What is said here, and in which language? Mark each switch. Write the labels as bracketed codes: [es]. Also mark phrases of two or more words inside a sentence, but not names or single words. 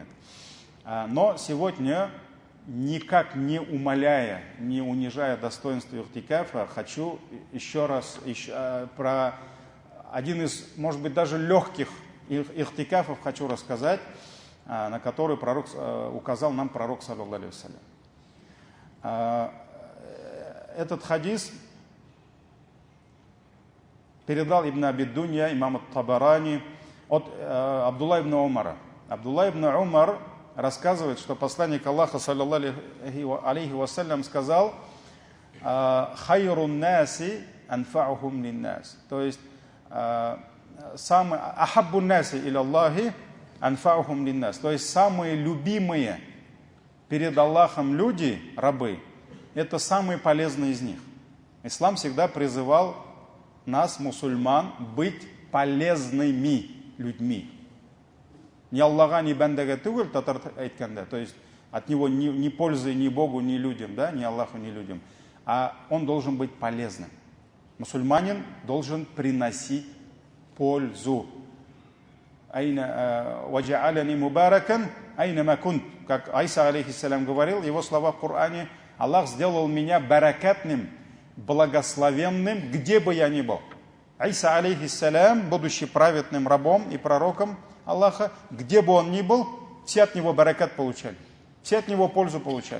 [ru] Но сегодня, никак не умаляя, не унижая достоинство ихтикафа, хочу еще раз про один из, может быть, даже легких ихтикафов хочу рассказать, на который указал нам пророк, [ar] صلى الله عليه وسلم. [ru] Этот хадис передал Ибн Аби Дунья, имам Табарани, от Абдулла ибн Умара. Абдулла ибн Умар рассказывает, что посланник Аллаха, [ar] صلى الله عليه وسلم, [ru] сказал: [ar] «خير الناس أنفعهم للناس». [ru] То есть, [ar] «أحب الناس إلى الله أنفعهم للناس». [ru] То есть, самые любимые перед Аллахом люди, рабы, это самые полезные из них. Ислам всегда призывал нас, мусульман, быть полезными людьми. [tt] Не Аллаха, ни бәндәгә түгел, татар әйткәндә, [ru] то есть от него ни пользы ни Богу, ни людям, да, ни Аллаху, ни людям. А он должен быть полезным. Мусульманин должен приносить пользу. [ar] «وجعلني مباركا أينما كنت». [ru] Как Айса алейхиссалям говорил, его слова в Коране: Аллах сделал меня баракатным, благословенным, где бы я ни был. Айса алейхиссалям, будучи праведным рабом и пророком Аллаха, где бы он ни был, все от него баракат получали, все от него пользу получали.